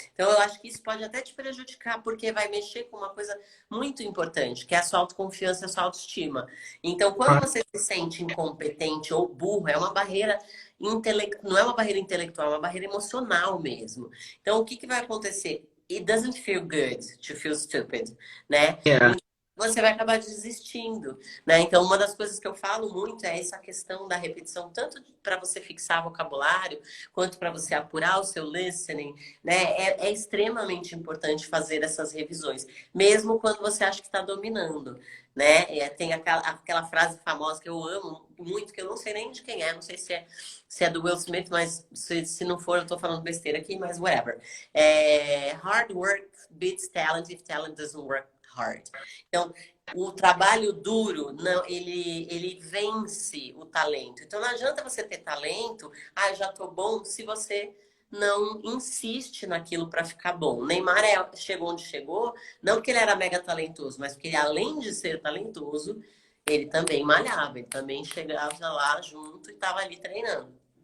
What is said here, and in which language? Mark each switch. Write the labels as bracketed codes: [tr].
[pt] Então, eu acho que isso pode até te prejudicar, porque vai mexer com uma coisa muito importante, que é a sua autoconfiança sua autoestima. Então, quando você se sente incompetente ou burro, é uma barreira não é uma barreira intelectual, é uma barreira emocional mesmo. Então, o que, que vai acontecer? [en] It doesn't feel good to feel stupid, né? Yeah. [pt] Você vai acabar desistindo, né? Então, uma das coisas que eu falo muito é essa questão da repetição, tanto para você fixar vocabulário, quanto para você apurar o seu listening, né? É extremamente importante fazer essas revisões, mesmo quando você acha que está dominando, né? Tem aquela frase famosa que eu amo muito, que eu não sei nem de quem é, não sei se é do Will Smith, mas se não for, eu tô falando besteira aqui, mas whatever. [en] Hard work beats talent if talent doesn't work hard. [pt] Então, o trabalho duro, não, ele vence o talento. Então, não adianta você ter talento, eu já tô bom, se você não insiste naquilo para ficar bom. O Neymar chegou onde chegou, não porque ele era mega talentoso, mas porque ele, além de ser talentoso, ele também malhava, ele também chegava lá junto e estava ali treinando.